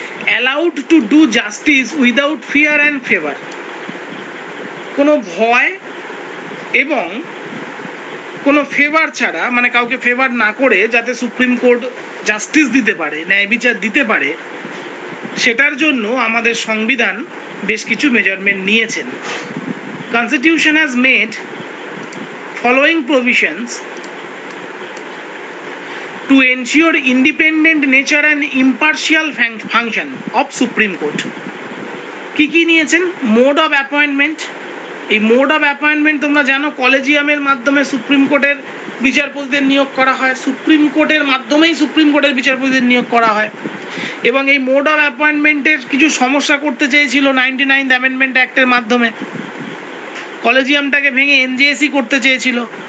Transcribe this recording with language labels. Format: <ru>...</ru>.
<en>allowed to do justice without fear and favour,</en> <bn>কোনো ভয় এবং কোনো ফেভার ছাড়া, মানে কাউকে ফেভার না করে যাতে সুপ্রিম কোর্ট জাস্টিস দিতে পারে, ন্যায় বিচার দিতে পারে, সেটার জন্য আমাদের সংবিধান বেশ কিছু মেজারমেন্ট নিয়েছেন।</bn> <en>Constitution has made following provisions to ensure independent nature and impartial function of Supreme Court.</en> <bn>কি কি নিয়েছেন? Mode of appointment. এই মোড অফ অ্যাপয়েন্টমেন্ট তোমরা জানো, কলেজিয়ামের মাধ্যমে সুপ্রিম কোর্টের বিচারপতিদের নিয়োগ করা হয়, সুপ্রিম কোর্টের মাধ্যমেই সুপ্রিম কোর্টের বিচারপতিদের নিয়োগ করা হয়। এবং এই মোড অফ অ্যাপয়েন্টমেন্টের কিছু সমস্যা করতে চেয়েছিল 99th অ্যামেন্ডমেন্ট অ্যাক্টের মাধ্যমে, কলেজিয়ামটাকে ভেঙে এনজেএসি করতে চেয়েছিল।</bn>